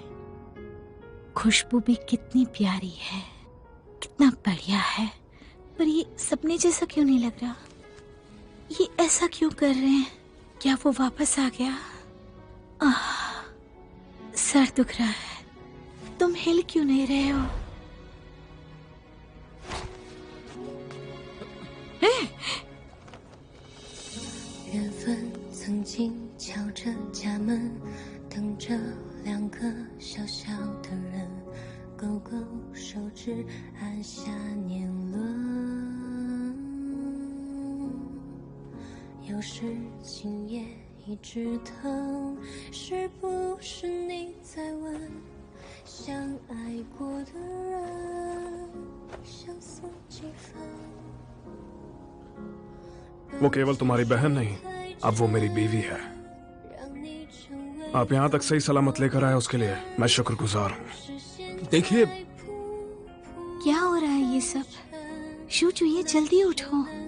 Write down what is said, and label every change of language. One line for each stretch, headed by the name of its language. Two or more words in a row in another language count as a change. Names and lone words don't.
Hindi: खुशबू भी कितनी प्यारी है, कितना बढ़िया है। पर ये सपने जैसा क्यों नहीं लग रहा? ये ऐसा क्यों कर रहे हैं? क्या वो वापस आ गया? सर दुख रहा है। तुम हिल क्यों नहीं रहे हो?
Chinese: 缘分曾经敲着家门，等着两个小小的人，勾勾手指按下年轮。有就是今夜一直疼，是不是你在问，相爱过的人相似几分。
Hindi: वो केवल तुम्हारी बहन नहीं, अब वो मेरी बीवी है। आप यहाँ तक सही सलामत लेकर आए उसके लिए मैं शुक्रगुजार हूँ। देखिए, क्या हो रहा है ये सब? शू चुहिए, जल्दी उठो।